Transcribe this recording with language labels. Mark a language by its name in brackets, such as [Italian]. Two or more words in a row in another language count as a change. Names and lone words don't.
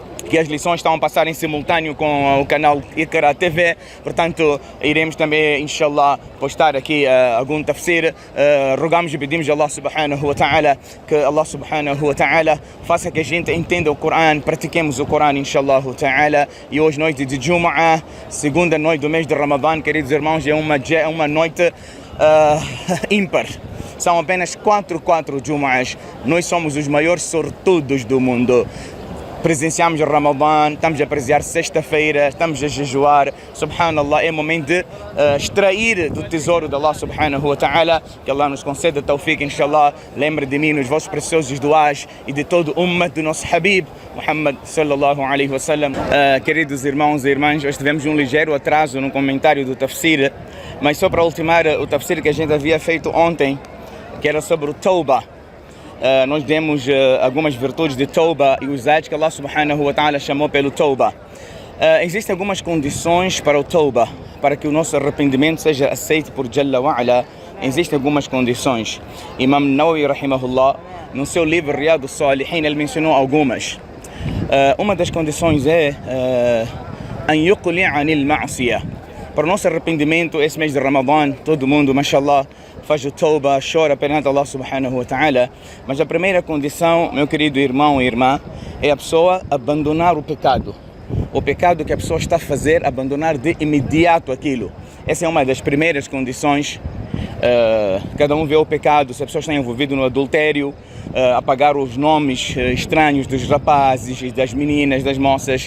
[Portuguese] que as lições estão a passar em simultâneo com o canal Iqra TV, portanto iremos também, inshallah, postar aqui algum tafsir. Rogamos e pedimos a [Arabic] الله سبحانه وتعالى [Portuguese] que [Arabic] الله سبحانه وتعالى [Portuguese] faça que a gente entenda o Corão, pratiquemos o Corão, [Arabic] إن شاء الله تعالى. [Portuguese] E hoje, noite de Jumu'ah, segunda noite do mês de Ramadã, queridos irmãos, é uma noite ímpar. São apenas 4 Jumu'ahs. Nós somos os maiores sortudos do mundo. Presenciamos o Ramadã, estamos a apreciar sexta-feira, estamos a jejuar. Subhanallah, é momento de extrair do tesouro de [Arabic] الله سبحانه وتعالى. [Portuguese] Que Allah nos conceda tawfiq, inshallah. Lembre de mim nos vossos preciosos duás e de todo o ummat do nosso Habib Muhammad [Arabic] صلى الله عليه وسلم. [Portuguese] Queridos irmãos e irmãs, hoje tivemos um ligeiro atraso no comentário do tafsir, mas só para ultimar o tafsir que a gente havia feito ontem, que era sobre o Tawbah. Nós demos algumas virtudes de Tawbah e os atos que [Arabic] الله سبحانه وتعالى [Portuguese] chamou pelo Tawbah. Existem algumas condições para o Tawbah, para que o nosso arrependimento seja aceito por [Arabic] جل وعلا. [Portuguese] Existem algumas condições. Imam Nawawi rahimahullah, no seu livro Riyad al-Salihin, ele mencionou algumas. Uma das condições é [Arabic] أن يقلع عن المعصية. [Portuguese] Para o nosso arrependimento, esse mês de Ramadã, todo mundo, mashallah, faz o Tawbah, chora perante [Arabic] الله سبحانه وتعالى. [Portuguese] Mas a primeira condição, meu querido irmão e irmã, é a pessoa abandonar o pecado. O pecado que a pessoa está a fazer, abandonar de imediato aquilo. Essa é uma das primeiras condições. Cada um vê o pecado, se a pessoa está envolvida no adultério, apagar os nomes estranhos dos rapazes, das meninas, das moças.